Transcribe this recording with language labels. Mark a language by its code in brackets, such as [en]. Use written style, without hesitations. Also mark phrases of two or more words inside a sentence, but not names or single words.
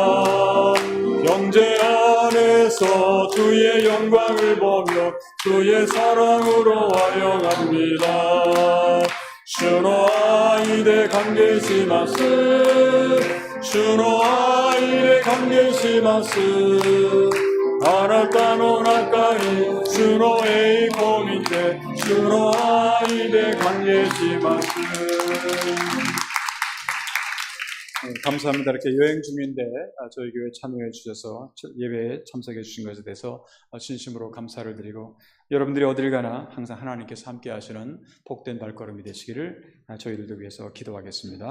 [ko] 형제 안에서 주의 영광을 보며 주의 사랑으로 환영합니다. [ja] 主の 愛で 歓迎します 主の 愛で 歓迎しますあなたの中に主の栄光見て主の愛で歓迎します。 [ko] 감사합니다. 이렇게 여행 중인데 저희 교회 참여해 주셔서 예배에 참석해 주신 것에 대해서 진심으로 감사를 드리고 여러분들이 어딜 가나 항상 하나님께서 함께 하시는 복된 발걸음이 되시기를 저희들도 위해서 기도하겠습니다.